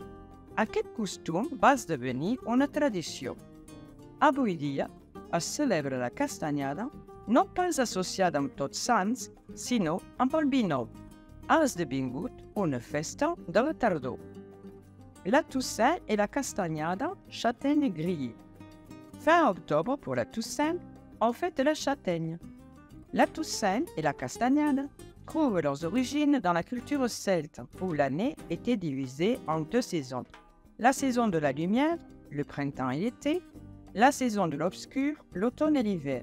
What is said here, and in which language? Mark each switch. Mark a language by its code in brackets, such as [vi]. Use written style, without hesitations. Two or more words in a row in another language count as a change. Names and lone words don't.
[ca] Aquest costum va esdevenir una tradició. Avui dia es celebra la castanyada no pas associada amb Tots Sants, sinó amb el vi nou. Ha esdevingut una festa de la tardor. [fr] La Toussaint et la castanyada châtaigne grillée. Fin octobre pour la Toussaint, on fête la châtaigne. La Toussaint et la Castanyada trouvent leurs origines dans la culture celte, où l'année était divisée en deux saisons. La saison de la lumière, le printemps et l'été, la saison de l'obscur, l'automne et l'hiver.